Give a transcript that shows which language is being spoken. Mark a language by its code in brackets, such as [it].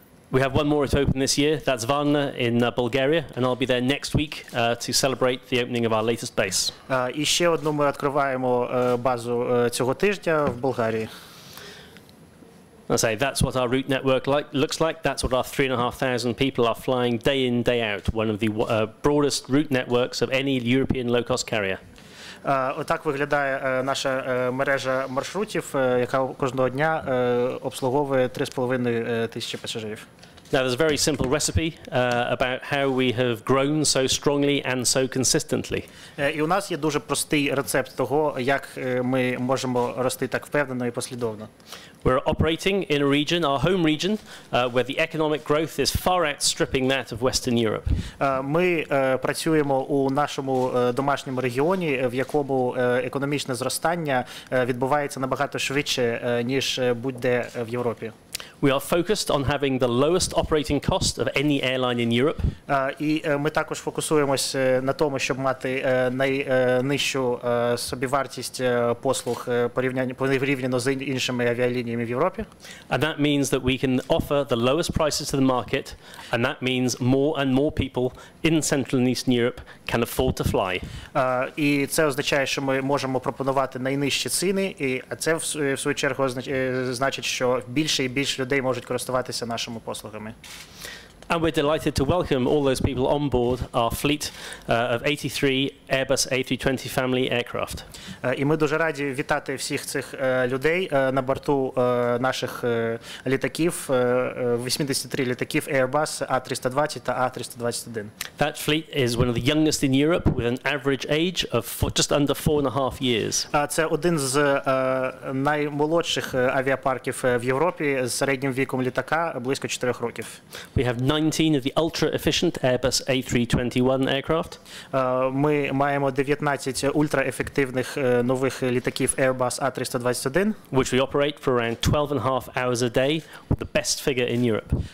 [en] We have one more to open this year. That's Varna in Bulgaria, and I'll be there next week to celebrate the opening of our latest base. [uk] І ще одну ми відкриваємо базу цього тижня в Болгарії. [en] I say that's what our route network looks like. That's what our 3,500 people are flying day in, day out. One of the broadest route networks of any European low-cost carrier. [uk] Отак виглядає наша мережа маршрутів, яка кожного дня обслуговує 3,5 тисячі пасажирів. [en] Now, there's a very simple recipe about how we have grown so strongly and so consistently. [uk] І у нас є дуже простий рецепт того, як ми можемо рости так впевнено і послідовно. [en] We're operating in a region, our home region, where the economic growth is far outstripping that of Western Europe. [uk] Ми працюємо у нашому домашньому регіоні, в якому економічне зростання відбувається набагато швидше, ніж будь-де в Європі. [en] We are focused on having the lowest operating cost of any airline in Europe. [uk] І ми також фокусуємось на тому, щоб мати найнижчу собівартість послуг порівняно з іншими авіалініями в Європі. [en] And that means that we can offer the lowest prices to the market, and that means more and more people in Central and Eastern Europe can afford to fly. [uk] І це означає, що ми можемо пропонувати найнижчі ціни, і це в свою чергу значить, що більше і більше людей можуть користуватися нашими послугами. [en] And we're delighted to welcome all those people on board our fleet of 83 Airbus A320 family aircraft. [uk] І ми дуже раді вітати всіх цих людей на борту наших літаків, 83 літаків Airbus A320 та A321. [en] That fleet is one of the youngest in Europe with an average age of just under 4.5 years. [uk] Це один з наймолодших авіапарків в Європі з середнім віком літака близько 4 років. [en] We have 19 of the ultra-efficient Airbus A321 aircraft. [uk] Ми маємо 19 ультраефективних нових літаків Airbus A321, [en] which we operate for around 12.5 hours a day, with the best figure in Europe.